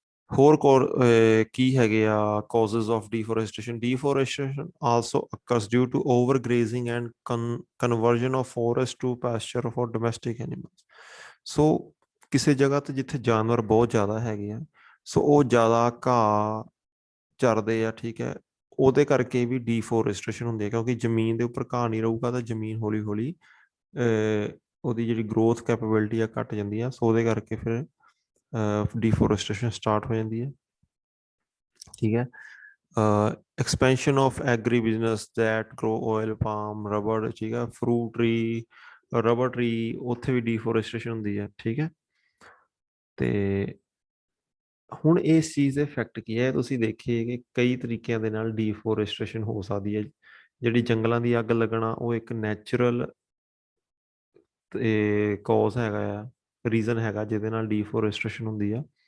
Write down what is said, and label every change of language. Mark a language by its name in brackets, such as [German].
[Punjabi] ਹੋਰ ਕੀ ਹੈਗੇ ਆ [English] causes of deforestation? Deforestation also occurs due to overgrazing and conversion of forest to pasture for domestic animals। [Punjabi] ਸੋ ਕਿਸੇ ਜਗ੍ਹਾ ਤੇ ਜਿੱਥੇ ਜਾਨਵਰ ਬਹੁਤ ਜ਼ਿਆਦਾ ਹੈਗੇ ਆ, ਸੋ ਉਹ ਜ਼ਿਆਦਾ ਘਾਹ ਚਰਦੇ ਆ। ਠੀਕ ਹੈ, ਉਹਦੇ ਕਰਕੇ ਵੀ ਡੀਫੋਰੈਸਟੇਸ਼ਨ ਹੁੰਦੀ ਹੈ, ਕਿਉਂਕਿ ਜ਼ਮੀਨ ਦੇ ਉੱਪਰ ਘਾਹ ਨਹੀਂ ਰਹੂਗਾ ਤਾਂ ਜ਼ਮੀਨ ਹੌਲੀ ਹੌਲੀ ਉਹਦੀ ਜਿਹੜੀ ਗਰੋਥ ਕੈਪੇਬਿਲਿਟੀ ਆ ਘਟ ਜਾਂਦੀ ਆ। ਸੋ ਉਹਦੇ ਕਰਕੇ ਫਿਰ [Hindi] डिफोरेस्टेशन स्टार्ट हो जाती है। ठीक है, expansion of agri business that grow oil, palm, रबड़, ठीक है, फ्रूट ट्री, रबड़ ट्री, उत्थे भी डिफोरेस्टेशन होती है। ठीक है, तो [Punjabi] ਹੁਣ ਇਸ ਚੀਜ਼ ਦੇ ਇਫੈਕਟ ਕੀ ਹੈ? ਤੁਸੀਂ ਦੇਖੀਏ ਕਿ ਕਈ ਤਰੀਕਿਆਂ ਦੇ ਨਾਲ ਡੀਫੋਰੈਸਟੇਸ਼ਨ ਹੋ ਸਕਦੀ ਹੈ। ਜਿਹੜੀ ਜੰਗਲਾਂ ਦੀ ਅੱਗ ਲੱਗਣਾ ਉਹ ਇੱਕ ਨੈਚੁਰਲ ਤੇ ਕੌਜ਼ ਹੈਗਾ ਆ, ਰੀਜ਼ਨ ਹੈਗਾ ਜਿਹਦੇ ਨਾਲ ਡੀਫੋਰੈਸਟੇਸ਼ਨ ਹੁੰਦੀ ਆ।